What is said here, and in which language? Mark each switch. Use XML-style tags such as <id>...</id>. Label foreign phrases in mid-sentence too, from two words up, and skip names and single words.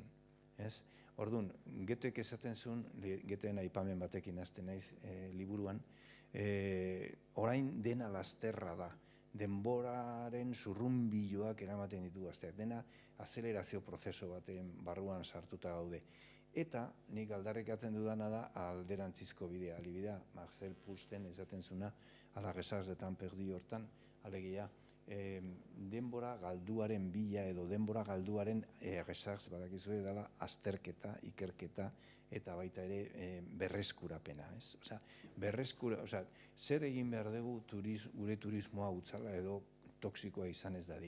<eu>Orduan, Goethek esaten zuen, Goetheen aipamen batekin hasten naiz liburuan, orain dena lasterra da, denboraren zurrunbiloak eramaten ditu gazteak, dena azelerazio prozeso baten barruan sartuta gaude. Eta nik aldarrikatzen dudana da alderantzizko bidea, alibidea, Marcel Prousten esaten zuna,</eu> <fr>a la recherche de temps perdu</fr> <eu>hortan, alegia, denbora galduaren bila edo denbora galduaren recherche badakizue dela azterketa, ikerketa eta baita ere berreskurapena, ez? Osea, zer egin behar dugu gure turismoa utzala edo toksikoa izan ez dadin.</eu>